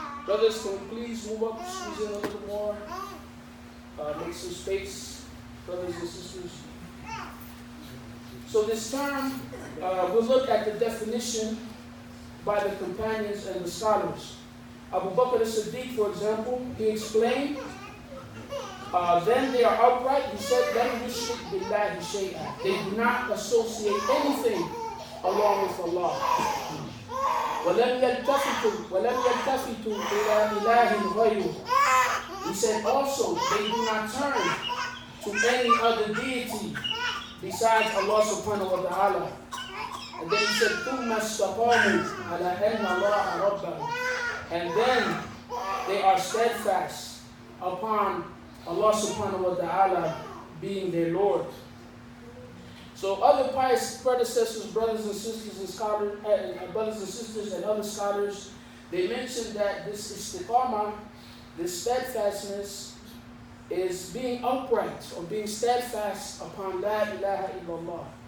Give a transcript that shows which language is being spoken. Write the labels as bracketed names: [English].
[English] Brothers, can we please move up, squeeze in a little more, make some space, brothers and sisters. So this term, we'll look at the definition by the companions and the scholars. Abu Bakr as-Siddiq, for example, he explained, then they are upright. He said, [Arabic] لَمْ يُشْرِكْ بِاللَّهِ شَيْئًا. [English] They do not associate anything along with Allah. [Arabic] وَلَمْ يَلْتَفِتُوا إِلَىٰ إِلَٰهٍ غَيْرُهُ. [English] He said also, they do not turn to any other deity besides Allah subhanahu wa ta'ala. And then he said, [Arabic] ثُمَّ اسْتَقَامُوا عَلَىٰ أَنَّ اللَّهَ رَبَّهُمْ. [English] And then they are steadfast upon Allah subhanahu wa ta'ala being their Lord. So other pious predecessors, brothers and sisters and scholars, brothers and sisters and other scholars, they mentioned that this istiqamah, this steadfastness, is being upright or being steadfast upon La ilaha illallah.